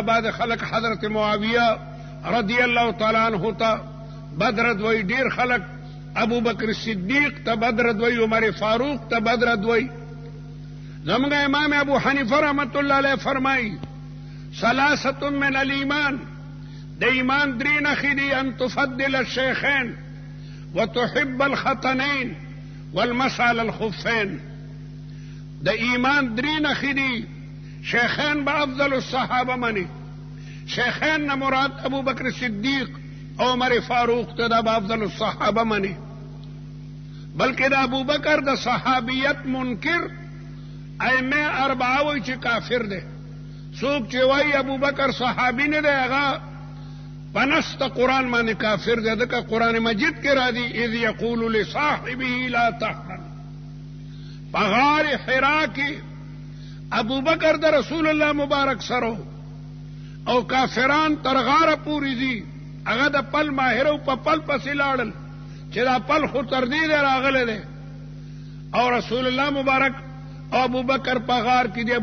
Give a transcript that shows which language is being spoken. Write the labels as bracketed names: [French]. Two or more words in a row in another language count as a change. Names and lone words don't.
[Pashto] بعد خلق حضرت معاویه [Arabic] رضی الله تعالی عنہ [Pashto] ته بدرد وی، ډېر خلق ابو بکر صدیق ته بدرد وی، عمر فاروق ته بدرد وی. زمونږ امام ابو حنیفه [Arabic] رحمت الله علیه [Pashto] فرمایي [Arabic] ثلاثه من الایمان، [Pashto] د ایمان درې نښې دي [Arabic] ان تفضل الشیخین وتحب الختنین والمسح على الخفین. [Pashto] د ایمان درې نښې دي. شیخین به [Arabic] افضل الصحابه [Pashto] مني. شیخین نه مراد ابو بکر صدیق او عمر فاروق ته دا به [Arabic] افضل الصحابه [Pashto] مني، بلکې د ابو بکر د صحابیت منکر [Arabic] ائمه اربعه [Pashto] وایي چې کافر دی. څوک چې وایي ابو بکر صحابي نه دی هغه په نص د قرآن باندې کافر دی. ځکه قرآن مجید کې راځي [Arabic] اذ یقول لصاحبه لا تحزن. [Pashto] په غار حرا کې ابو بکر د رسول الله مبارک سره او کافران تر غاره پورې دي. هغه د پل ماهر او په پل پسې لاړل چې دا پل خو تر دې دی راغلی دی، او رسول الله مبارک او ابو بکر په غار کې دی.